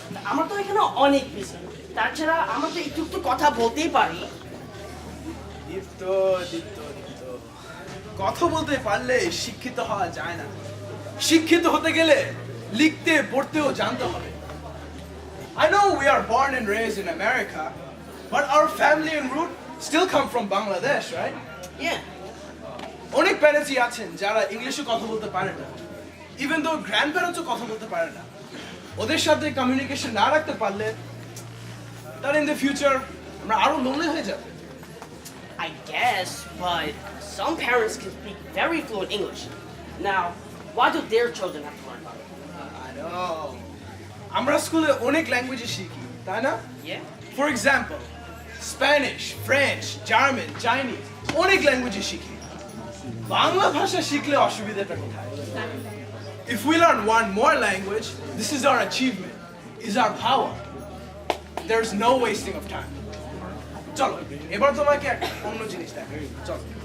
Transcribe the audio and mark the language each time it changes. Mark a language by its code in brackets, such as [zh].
[bn] আমরা তো এখানে অনেক বেশি, তাছাড়া আমরা তো একটু একটু কথা বলতেই পারি। দীপ্ত দীপ্ত দীপ্ত, কথা বলতে পারলে শিক্ষিত হওয়া যায় না। শিক্ষিত হতে গেলে লিখতে পড়তেও জানতে হবে। [en] I know we are born and raised in America, but our family and root still come from Bangladesh, right? Yeah. [bn] অনেক প্যারেন্টসই আছেন যারা ইংলিশে কথা বলতে পারে না, ইভেন দো গ্র্যান্ড প্যারেন্টসও কথা বলতে পারে না। ওদের সাথে কমিউনিকেশন না রাখতে পারলে তার [en] in the future [bn] আমরা আরো লোনলি হয়ে যাবে। [en] I guess, but some parents can speak very fluent English. Now, why do their children have to learn about it? I know. [bn] আমরা স্কুলে অনেক ল্যাঙ্গুয়েজ শিখি, তাই না? [en] Yeah. [bn] For example Spanish, French, German, Chinese, অনেক language শিখি। বাংলা ভাষা শিখলে অসুবিধাটা কোথায়? [en] If we learn one more language, this is our achievement, is our power. There is no wasting of time. [bn] চলো এবার তোমাকে একটা অন্য জিনিস দেখাই, চলো।